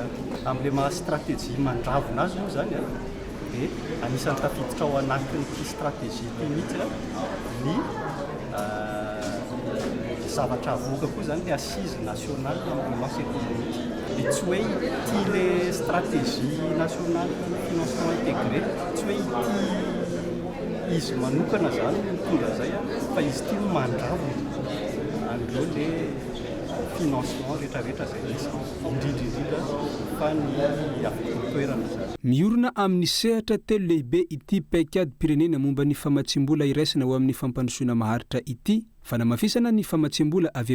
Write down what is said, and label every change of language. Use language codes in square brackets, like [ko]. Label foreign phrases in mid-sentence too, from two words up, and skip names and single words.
[mg] Amin'ilay maha stratégie mandravona azy moa zany dia anisan'ny tafiditra ao anatin'ity stratégie ity mihitsy ny zavatra avoaka koa zany ny [fr] assise nationale de relance économique. [mg] Dia tsy hoe ity [fr] le stratégie nationale de financement intégré [mg] tsy hoe ity izy manokana zany mitondra zay fa izy ity mandravona an'ireo [fr] le financement [mg] rehetrarehetra zay misy indrindrindrindra fa ny afaka toerana zany. Miorina amin'ny sehatra telo lehibe ity paikady-pirenena momba ny famatsim-bola iraisana ho amin'ny fampandrosoana maharitra ity fanamafisana ny famatsim-bola avy